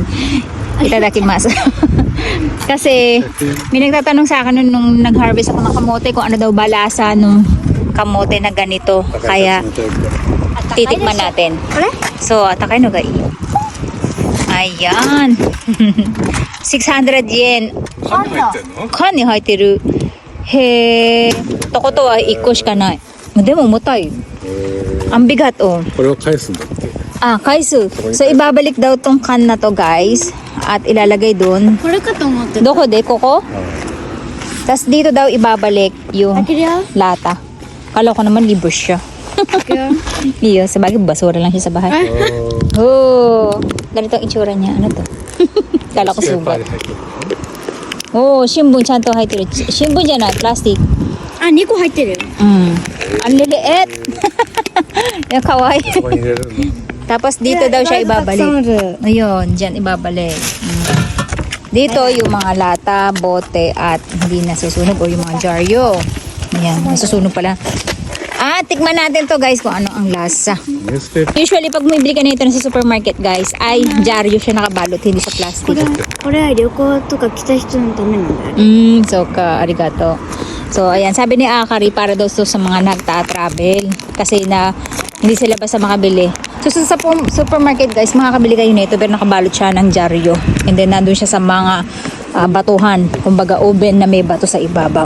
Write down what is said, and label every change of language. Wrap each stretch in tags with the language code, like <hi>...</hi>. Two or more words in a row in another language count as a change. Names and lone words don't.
<ja>Itadakimasu.</ja> <tl>Kasi may nagtatanong sa akin nung nag-harvest ako ng kamote kung ano daw ba lasa nung kamote na ganito. Kaya titikman natin. So</tl> <ja>温かいのがいいよ.</ja> <tl>Ayan. 600 yen.</tl> <ja>缶に入ってる。へえ。ってことは1個しかない。でも重たい。</ja> <tl>Ang bigat oh.</tl> <ja>これを返すんだって。</ja> <tl>返す。So ibabalik daw tong can na to guys at ilalagay doon.</tl> <ja>これかと思ってた。どこでここ.</ja> <tl>Tas dito daw ibabalik yung lata. Kala ko naman libre siya. Iyo, sabagay basura lang siya sa bahay. Oh, ganito ang itsura niya. Ano to? Kala ko sugat.</tl> <ja>Oh, 新聞ちゃんと入ってる. 新聞じゃない, plastic. あ、2個入ってるよ。</ja> <tl>Ang liliit. Yung kawaii.</tl> <ja>ここに入れるの。</ja> <tl>Tapos dito daw siya ibabalik. Ayun, dyan ibabalik. Dito yung mga lata, bote at hindi nasusunog o yung mga jaryo. Ayan, nasusunog pala. Tikman natin to guys kung ano ang lasa. Usually pag bumibili ka nito sa supermarket guys, ay jaryo siya nakabalot, hindi sa plastic.</tl> <ja>これは旅行とか来た人のためなんだよ。そうか、ありがとう.</ja> <tl>So ayan, sabi ni Akari para daw to sa mga nagta-travel kasi na hindi sila basta makabili. So sa supermarket guys, makakabili kayo nito pero nakabalot siya ng jaryo. And then nandun siya sa mga batuhan, kumbaga oven na may bato sa ibabaw.</tl>